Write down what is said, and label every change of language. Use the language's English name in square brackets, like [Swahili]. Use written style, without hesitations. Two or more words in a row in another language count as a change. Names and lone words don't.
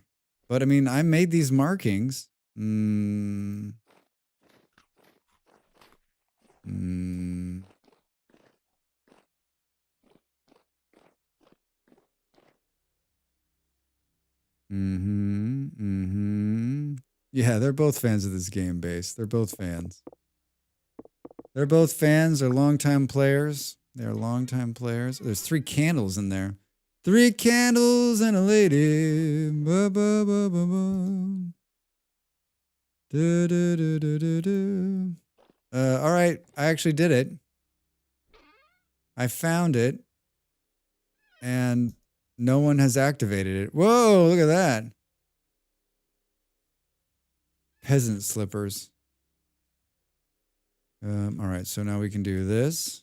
[English] But I mean, I made these markings. Yeah, they're both fans of this game, Base. They're both fans. They're both fans. They're longtime players. They're longtime players. There's 3 candles in there. 3 candles and a lady. Ba, ba, ba, ba, ba. Du, du, du, du, du, du. All right, I actually did it. I found it. And no one has activated it. Whoa, look at that. Peasant slippers. All right, so now we can do this.